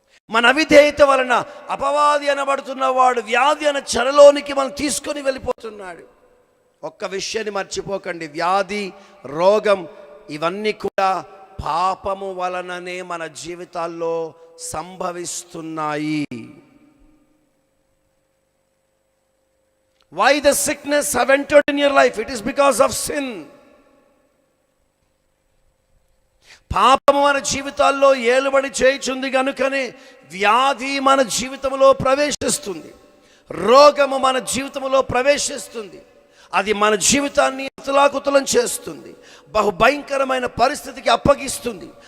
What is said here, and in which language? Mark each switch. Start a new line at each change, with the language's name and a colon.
Telugu: మన అవిధేయత వలన అపవాది అనబడుతున్న వాడు వ్యాధి అనే చెరలోనికి మనం తీసుకొని వెళ్ళిపోతున్నాడు. ఒక్క విషయాన్ని మర్చిపోకండి, వ్యాధి, రోగం ఇవన్నీ కూడా పాపము వలననే మన జీవితాల్లో సంభవిస్తున్నాయి.
English: Why the sickness have entered in your life? It is because of sin.
Telugu: పాపము మన జీవితాల్లో ఏలుబడి చేయుచుంది కనుకనే వ్యాధి మన జీవితంలో ప్రవేశిస్తుంది, రోగము మన జీవితంలో ప్రవేశిస్తుంది. అది మన జీవితాన్ని అతలాకుతలం చేస్తుంది, బహు భయంకరమైన పరిస్థితికి అప్పగిస్తుంది.